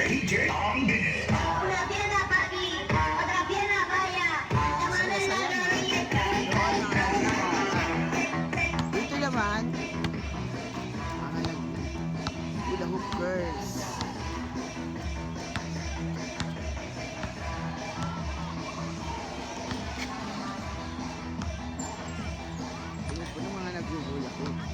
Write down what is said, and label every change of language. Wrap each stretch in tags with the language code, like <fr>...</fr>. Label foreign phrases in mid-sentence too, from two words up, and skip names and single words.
<tl>DJ Ang Bine.</tl> <es>Una pierna para aquí, otra pierna para allá. La mano en la rodilla.</es> <tl>Dito naman, mga nag-</tl> <en>hula hoop girls.</en> <tl>Ito po ng mga nag-</tl> <en>hula hoop.</en>